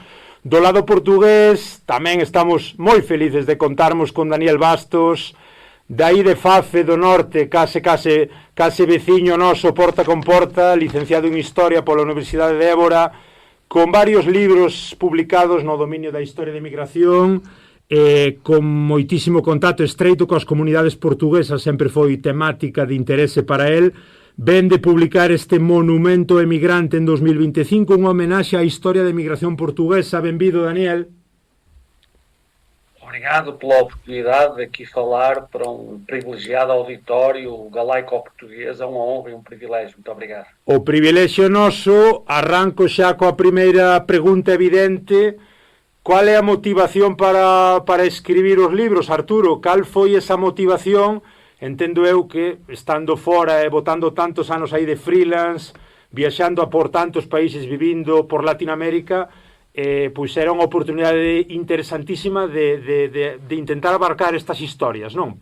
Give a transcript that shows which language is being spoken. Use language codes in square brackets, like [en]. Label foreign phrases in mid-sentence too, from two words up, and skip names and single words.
[gl] Do lado portugués tamén estamos moi felices de contarmos con Daniel Bastos, dai de Fafe do Norte, case veciño noso, porta con porta, licenciado en Historia pola Universidade de Évora, con varios libros publicados no dominio da historia de migración, con moitísimo contacto estreito coas comunidades portuguesas, sempre foi temática de interese para el. Ven de publicar este Monumento Emigrante en 2025, unha homenaxe á historia de migración portuguesa. Benvido, Daniel. [pt] Obrigado pela oportunidade de aqui falar para um privilegiado auditório galaico-português. É uma honra e um privilégio. Muito obrigado. [gl] O privilexio noso. Arranco xa coa primeira pregunta evidente. Qual é a motivación para escribir os libros, Arturo? Cal foi esa motivación? Entendo eu que, estando fora e botando tantos anos aí de freelance, viaxando por tantos países, vivindo por Latinoamérica, pois era unha oportunidade interesantísima de intentar abarcar estas historias, non?